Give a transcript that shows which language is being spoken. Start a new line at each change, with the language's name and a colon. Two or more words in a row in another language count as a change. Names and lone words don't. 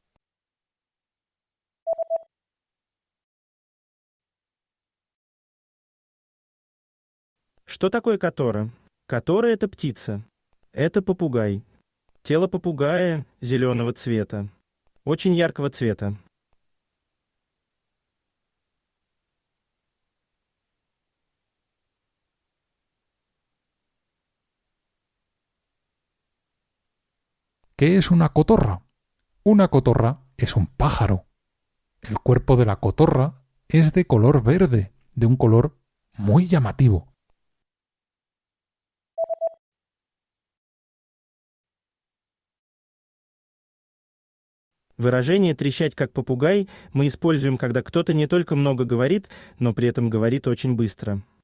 Russian: Что такое котора? Котора — это птица. Это попугай. Тело попугая зеленого цвета. Очень яркого цвета.
Spanish: ¿Qué es una cotorra? Una cotorra es un pájaro. El cuerpo de la cotorra es de color verde, de un color muy llamativo.
Russian: Выражение «трещать как попугай» мы используем, когда кто-то не только много говорит, но при этом говорит очень быстро.